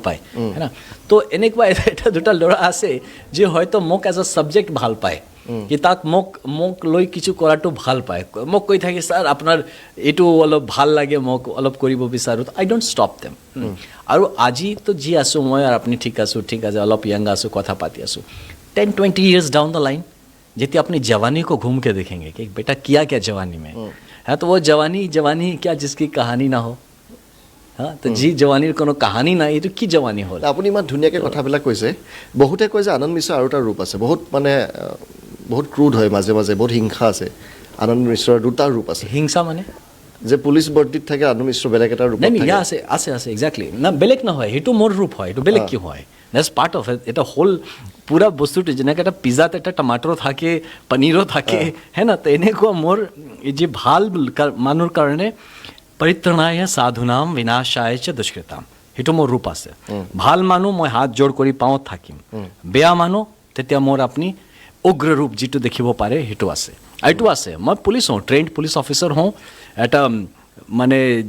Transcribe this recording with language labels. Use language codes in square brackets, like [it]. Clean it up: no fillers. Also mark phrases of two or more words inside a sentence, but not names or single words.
[as] পায় হয় না তো এনেকুৱা এটা দুটা ল'ৰা আছে যে হয়তো মোক [en] as a subject [as] ভাল পায় কি তাক মোক লৈ কিছু কৰাটো ভাল পায় মোক কৈ থাকে ছাৰ আপোনাৰ এইটো অলপ ভাল লাগে মোক অলপ কৰিব বিচাৰোঁ [en] I don't stop them [as] আৰু আজিতো যি আছোঁ মই আৰু আপুনি ঠিক আছে অলপ য়ং আছোঁ কথা পাতি আছোঁ 10-20 [en] years down the line [as] যেতিয়া আপনি [hi] जवानी को घूम के देखेंगे कि बेटा किया क्या जवानी में है तो वो जवानी क्या जिसकी कहानी ना हो हाँ तो जी [as] जवानीर কোনো কাহানী নাই এইটো কি জৱানী হ'ল আপুনি ইমান ধুনীয়াকৈ কথাবিলাক কৈছে বহুতে কয় যে আনন্দ মিশ্ৰৰ আৰু এটা ৰূপ আছে বহুত মানে বহুত ক্ৰুড হয় মাজে মাজে বহুত হিংসা আছে আনন্দ মিশ্ৰৰ দুটা ৰূপ আছে হিংসা মানে যে পুলিচ বৰ্ডিত থাকে আনন্দ মিশ্ৰ বেলেগ এটা ৰূপ নাই ইয়া আছে এক্স্যাক্টলি না বেলেগ নহয় সেইটো মোৰ ৰূপ হয় এইটো বেলেগ কি হয় [en] that's part of [as] এটা হোল পুৰা বস্তুটো যেনেকৈ এটা পিজ্জাত এটা টমাটৰো থাকে পনীৰো থাকে হে না তো এনেকুৱা মোৰ এই যে ভাল মানুহৰ কাৰণে [sa] परित्राणाय साधूनाम् विनाशाय च दुष्कृताम् [as] সেইটো মোৰ ৰূপ আছে ভাল মানুহ মই হাত জোৰ কৰি পাওঁ থাকিম বেয়া মানুহ তেতিয়া মোৰ আপুনি উগ্ৰ ৰূপ যিটো দেখিব পাৰে সেইটো আছে এইটো আছে মই পুলিচ হওঁ [en] trained police officer [as] হওঁ এটা মানে